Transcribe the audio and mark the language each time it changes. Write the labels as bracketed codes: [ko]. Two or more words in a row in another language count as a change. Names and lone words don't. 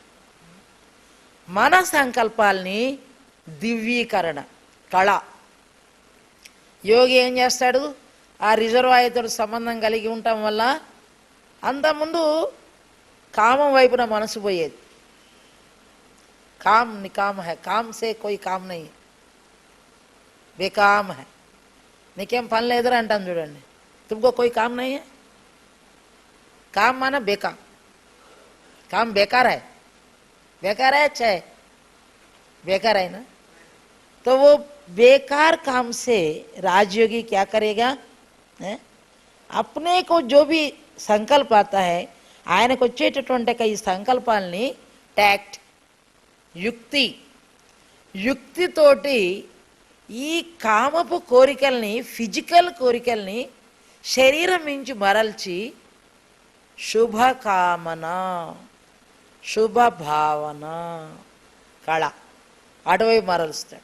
[te] మన సంకల్పాల్ని దివ్యీకరణ కళ. యోగి ఏం చేస్తాడు? ఆ రిజర్వాయర్తో సంబంధం కలిగి ఉండటం వల్ల అంతకుముందు కామం వైపున మనసు పోయేది. [hi] काम निकाम है, काम से कोई काम नहीं, बेकाम है. [te] నీకేం పని లేదురా అంటాను చూడండి. [hi] तुमको कोई काम नहीं है. काम माना बेकार, काम बेकार है. बेकार है, अच्छा है, बेकार है ना. तो वो बेकार काम से राजयोगी क्या करेगा? अपने को जो भी संकल्प आता है [te] ఆయనకు వచ్చేటటువంటి ఈ సంకల్పాలని ట్యాక్ట్, యుక్తితోటి ఈ కామపు కోరికల్ని, ఫిజికల్ కోరికల్ని శరీరం నుంచి మరల్చి శుభకామన, శుభభావన, కళ అటువైపు మరలుస్తాడు.